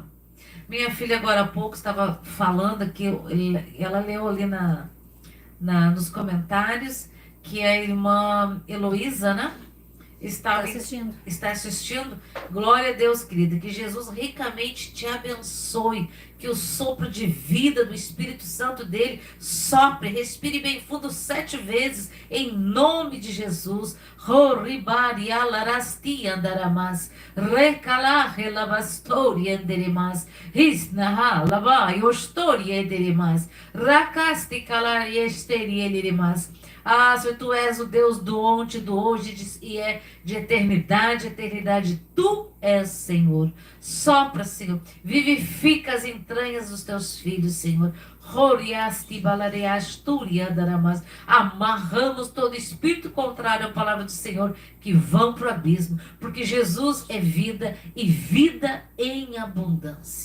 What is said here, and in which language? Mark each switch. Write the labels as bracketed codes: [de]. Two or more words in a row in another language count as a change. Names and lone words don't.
[pt] Minha filha agora há pouco estava falando que ela leu ali nos comentários que a irmã Heloísa, né? Está assistindo. Glória a Deus, querida. Que Jesus ricamente te abençoe. Que o sopro de vida do Espírito Santo dele sopre, respire bem fundo 7 vezes, em nome de Jesus. Roribari alarasti andaramas, recala relabastori anderimas, risnaha labai ostori enderimas, rakasti calari esteri enderimas. Ah, Senhor, Tu és o Deus do ontem, do hoje e é de eternidade, eternidade. Tu és, Senhor. Sopra, Senhor. Vivifica as entranhas dos Teus filhos, Senhor. Amarramos todo espírito contrário à palavra do Senhor que vão para o abismo, porque Jesus é vida e vida em abundância.